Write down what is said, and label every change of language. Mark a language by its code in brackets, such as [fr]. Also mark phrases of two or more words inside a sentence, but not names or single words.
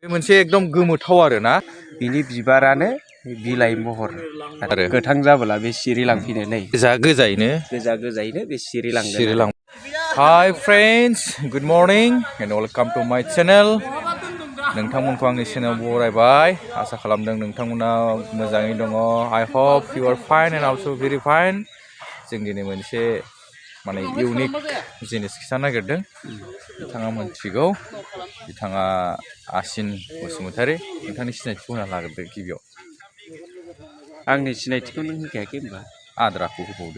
[brx] मोनसे एकदम गोमोथाव आरो ना बिनि बिबारानो बिलाइ महर आरो गोथां जाबोला बे सिरिलांफिनो नै गोजा-गोजायैनो बे सिरिलांगोन। [en] Hi friends, good morning and welcome to my channel. [brx] नोंथांमोनखौ आंनि चेनेल बरायबाय आसा खालामदों नोंथांमोना मोजाङै दङ. [en] I hope you are fine and also very fine. [brx] जों दिनै मोनसे माने इउनिक जिनिस खिथानो नागिरदों। बिथाङा मोनथिगौ, बिथाङा आसिन बसुमतारी। नोंथांनि सिनायथिखौ होना लाग्रोदो गिबियाव। आंनि सिनायथिखौ नों होखायाखै होनबा? आद्राखौ होबावदो।